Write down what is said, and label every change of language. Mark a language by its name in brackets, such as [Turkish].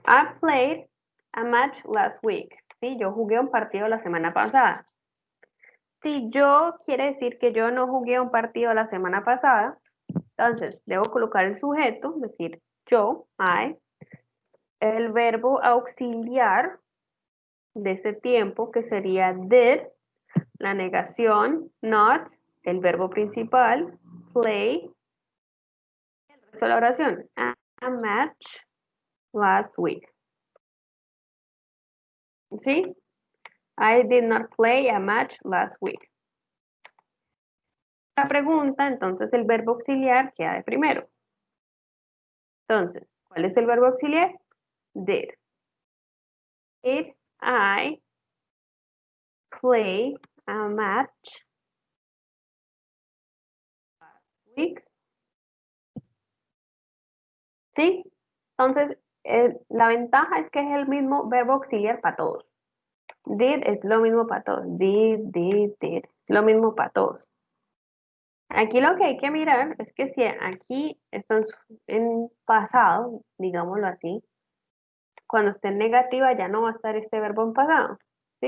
[English] I played a match last week. [Spanish] Sí, yo jugué un partido la semana pasada. Si yo quiere decir que yo no jugué un partido la semana pasada, entonces debo colocar el sujeto, decir yo, I, el verbo auxiliar de ese tiempo que sería did, la negación, not, el verbo principal, play, el resto de la oración, [English] a match last week. [Spanish] ¿Sí? [English] I did not play a match last week. [Spanish] La pregunta, entonces el verbo auxiliar queda de primero. Entonces, ¿cuál es el verbo auxiliar? [English] Did. Did I play a match last week? [Spanish] ¿Sí? Entonces, la ventaja es que es el mismo verbo auxiliar para todos. Did es lo mismo para todos. Did. Lo mismo para todos. Aquí lo que hay que mirar es que si aquí están en pasado, digámoslo así, cuando esté en negativa ya no va a estar este verbo en pasado, ¿sí?